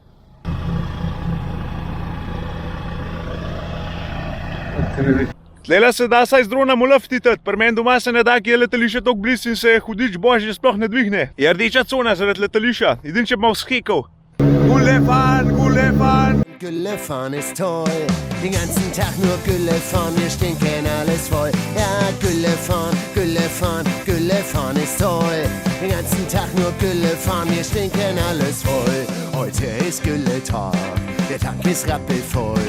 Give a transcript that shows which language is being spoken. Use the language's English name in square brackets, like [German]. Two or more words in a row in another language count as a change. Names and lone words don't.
[Slovenian] Tlela se da saj z dronom ulaftitat, pri meni doma se ne da, ki je letališče toliko blizu in se hudič božje sploh ne dvigne. Je rdeča cona zaradi letališča, edin če bi mal skekal. [German] Gullefahren, Gullefahren. Güllefahren ist toll, den ganzen Tag nur Güllefahren, wir stinken alles voll. Ja, Güllefahren, Güllefahren, Güllefahren ist toll, den ganzen Tag nur Güllefahren, wir stinken alles voll. Heute ist Gülletag, der Tank ist rappelvoll.